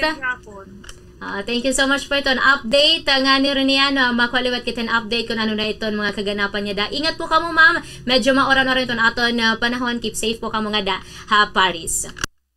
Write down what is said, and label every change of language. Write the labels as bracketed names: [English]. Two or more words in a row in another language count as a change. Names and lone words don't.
[English] Thank you so much po ito. [Waray] Update nga ni Reniano, makwaliwat kita update kung ano na ito mga kaganapan niya da. Ingat po kamo, ma'am. Medyo maoran na rin ito aton panahon. [English] Keep safe [Waray] po kamo nga da ha Paris.